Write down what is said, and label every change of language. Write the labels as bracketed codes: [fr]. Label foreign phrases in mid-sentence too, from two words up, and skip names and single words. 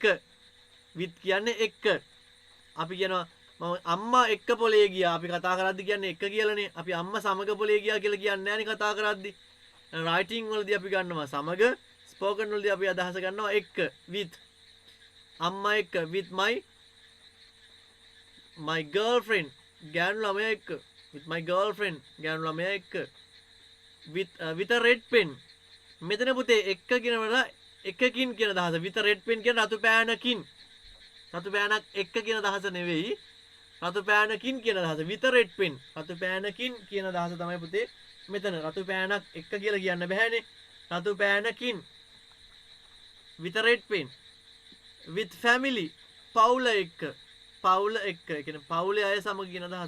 [si] with කියන්නේ එක්ක. අපි කියනවා මම අම්මා එක්ක පොලේ ගියා. අපි කතා කරද්දී කියන්නේ එක්ක කියලානේ. අපි අම්මා සමග පොලේ ගියා කියලා කියන්නේ නැහැනේ කතා කරද්දී. රයිටින් වලදී අපි ගන්නවා සමග. ස්පෝකන් වලදී අපි අදහස ගන්නවා එක්ක. with අම්මා එක්ක. [en] with my girlfriend [si] ගෑනු ළමයා එක්ක. [en] with my girlfriend [si] ගෑනු ළමයා එක්ක. [en] with a red pen [si] මෙතන පුතේ එක්ක කියනවලා එකකින් කියන අදහස. [en] with a red pen [si] කියන රතු පෑනකින්. රතු පෑනක් එක්ක කියන අදහස නෙවෙයි. රතු පෑනකින් කියන අදහස. [en] with a red pen [si] රතු පෑනකින් කියන අදහස තමයි පුතේ මෙතන. රතු පෑනක් එක්ක කියලා කියන්න බෑනේ. රතු පෑනකින් [en] with a red pen. With family, [si] පවුල එක්ක. පවුල එක්ක. ඒ කියන්නේ පවුලේ අය සමග කියන අදහස.